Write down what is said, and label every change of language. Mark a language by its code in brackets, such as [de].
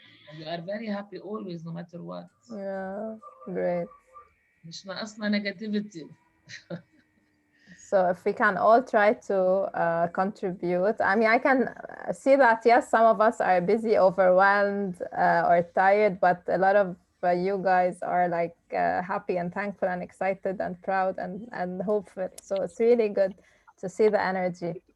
[en] And you are very happy always no matter what. Yeah, great. [ar] مش ناقصنا negativity. [en] So if we can all try to contribute. I mean, I can see that, yes, some of us are busy, overwhelmed, or tired, but a lot of you guys are like happy and thankful and excited and proud and hopeful. So it's really good to see the energy.